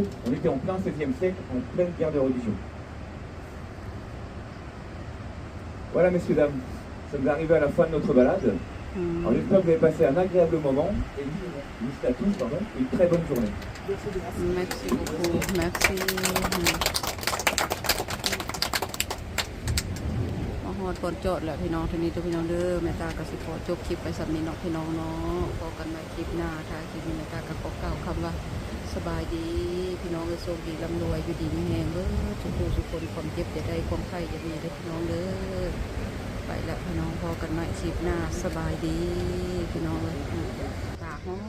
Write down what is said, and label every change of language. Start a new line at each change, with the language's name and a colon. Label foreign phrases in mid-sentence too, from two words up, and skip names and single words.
French: On était en plein XVIe siècle, en pleine guerre de religion. Voilà messieurs, dames, nous sommes arrivés à la fin de notre balade. Alors j'espère que vous avez passé un agréable moment et je vous souhaite à tous une très bonne journée. Merci beaucoup, merci.
Northeastern Thai: มาฮอดก่อนจอดแหละพี่น้องทีนี้ตัวพี่น้องเด้อแม่ตาก็สิขอจบคลิปไปสำนี้เนาะพี่น้องเนาะพบกันใหม่คลิปหน้าถ้าคลิปนี้แม่ตาก็ขอกล่าวคำว่าสบายดีพี่น้องโชคดีร่ำรวยอยู่ดีมีแรงเด้อทุกผู้ทุกคนความเจ็บจะได้ความไข้จะมีเด้อพี่น้องเด้อไปละพี่น้องพอกันใหม่คลิปหน้าสบายดีพี่น้องเลยตาก